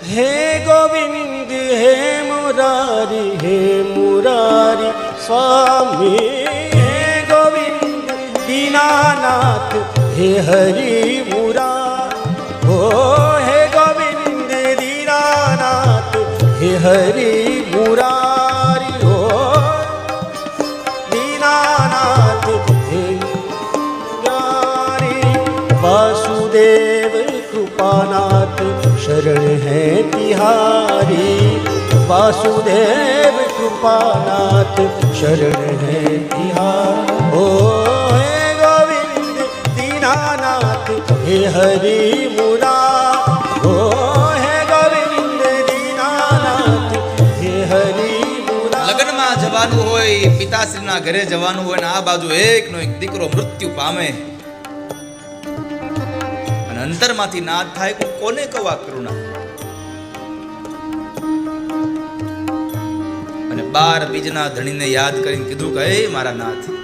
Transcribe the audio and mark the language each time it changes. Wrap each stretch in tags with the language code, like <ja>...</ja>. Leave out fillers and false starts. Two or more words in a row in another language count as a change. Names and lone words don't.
<hi>हे गोविंद हे मुरारी स्वामी, हे गोविंद दीनानाथ हे हरि मुरारी, हो हे गोविंद दीनानाथ हे हरि मुरारी, हो दीनानाथ हे मुरारी. વાસુદેવ कृपानाथ शरण है तिहारी, वासुदेव कृपानाथ शरण है तिहारी. ओ हे गोविंद दीनानाथ हे हरि मुरारी, ओ हे गोविंद दीनानाथ हे हरि मुरारी.</hi> <gu>લગ્નમાં જવાનું હોય, પિતાશ્રીના ઘરે જવાનું હોય ને આ બાજુ એકનો એક દીકરો મૃત્યુ પામે, અંતરમાંથી નાદ થાય કે કોને કહું આ કરુણા. અને 12 બીજના ધણીને યાદ કરીને કીધું કે હે મારા નાથ.</gu>